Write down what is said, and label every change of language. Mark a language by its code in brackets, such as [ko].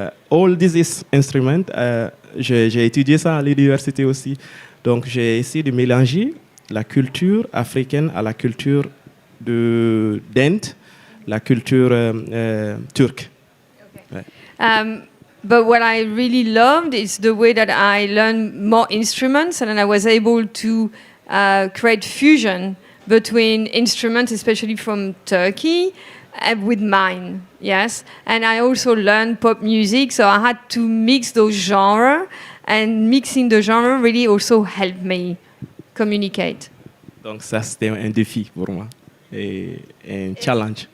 [en] All these instruments, [fr] j'ai étudié ça à l'université aussi. Donc, j'ai essayé de mélanger la culture africaine à la culture d'Inde, la culture turque. Okay. Ouais. [en] But what I really loved is the way that I learned more instruments, and then I was able to create fusion between instruments, especially from Turkey, with mine, yes. And I also learned pop music, so I had to mix those genres, and mixing the genre really also helped me communicate. [fr] Donc ça, c'était un défi pour moi, et un challenge.